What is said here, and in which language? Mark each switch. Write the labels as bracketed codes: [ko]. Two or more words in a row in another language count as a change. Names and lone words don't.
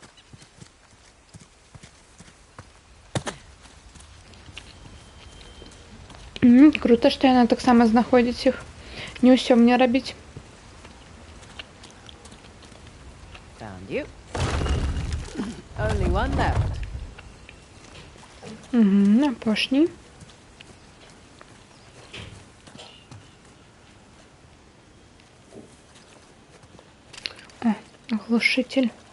[be] Круто, што яна таксама знаходзіць іх. Не ўсё мне рабіць. [en] Found you. Only one left. [be] Апошні. О, глушитель.